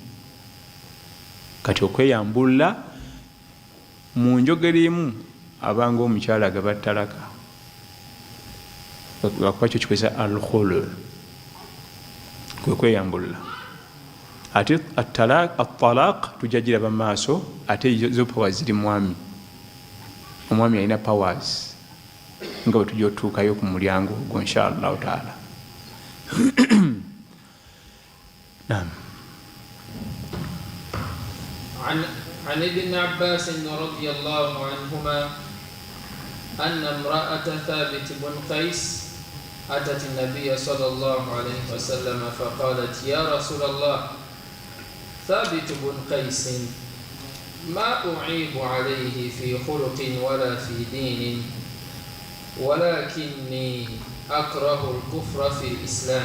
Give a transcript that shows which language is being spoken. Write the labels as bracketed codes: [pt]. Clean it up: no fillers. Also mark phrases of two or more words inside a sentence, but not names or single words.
[lg] Kati okweyambulula mu njogera emu abanga omukyala agaba talaka lwakuba kyo kikozesa alkhulu kwe kweyambulula. Ate atalaq tujja giraba mu maaso ate zo powers ziri mwami omwami alina powers nga bwe tujja otutuukayo ku mulyango ogwo [ar] إن شاء الله تعالى. [lg] Naam. [ar] عن ابن عباس رضي الله عنهما أن امرأة ثابت بن قيس أتت النبي صلى الله عليه وسلم فقالت يا رسول الله ثابت بن قيس ما أعيب عليه في خلق ولا في دين ولكني أكره الكفر في الإسلام.